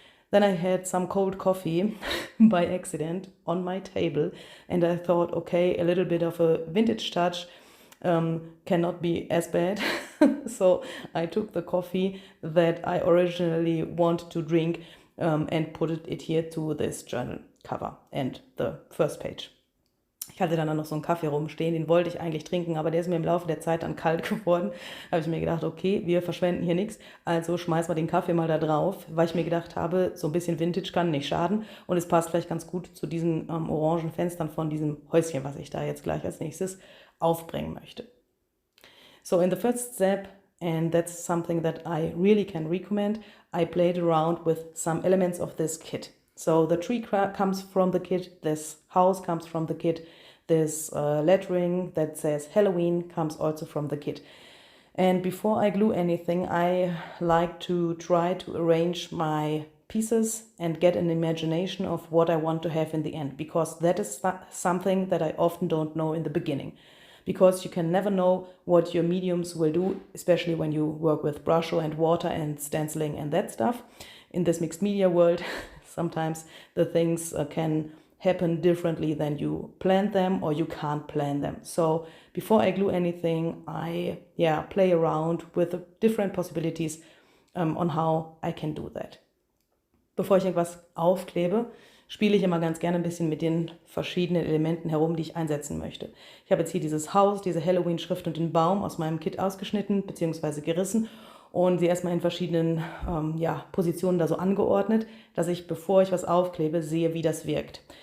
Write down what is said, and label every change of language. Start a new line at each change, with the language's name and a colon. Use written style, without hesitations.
English: Then I had some cold coffee by accident on my table and I thought, okay, a little bit of a vintage touch cannot be as bad. So I took the coffee that I originally wanted to drink and put it here to this journal cover and the first page. Ich
German: Ich hatte dann noch so einen Kaffee rumstehen, den wollte ich eigentlich trinken, aber der ist mir im Laufe der Zeit dann kalt geworden. Da habe ich mir gedacht, okay, wir verschwenden hier nichts, also schmeißen wir den Kaffee mal da drauf, weil ich mir gedacht habe, so ein bisschen Vintage kann nicht schaden und es passt vielleicht ganz gut zu diesen orangen Fenstern von diesem Häuschen, was ich da jetzt gleich als nächstes aufbringen möchte.
English: So in the first step, and that's something that I really can recommend, I played around with some elements of this kit. So the tree comes from the kit, this house comes from the kit, this lettering that says Halloween comes also from the kit. And before I glue anything, I like to try to arrange my pieces and get an imagination of what I want to have in the end, because that is something that I often don't know in the beginning. Because you can never know what your mediums will do, especially when you work with brush and water and stenciling and that stuff. In this mixed media world, sometimes the things can happen differently than you planned them, or you can't plan them. So before I glue anything, I play around with the different possibilities on how I can do that.
German: Bevor ich irgendwas aufklebe, spiele ich immer ganz gerne ein bisschen mit den verschiedenen Elementen herum, die ich einsetzen möchte. Ich habe jetzt hier dieses Haus, diese Halloween-Schrift und den Baum aus meinem Kit ausgeschnitten bzw. gerissen und sie erstmal in verschiedenen Positionen da so angeordnet, dass ich, bevor ich was aufklebe, sehe, wie das wirkt.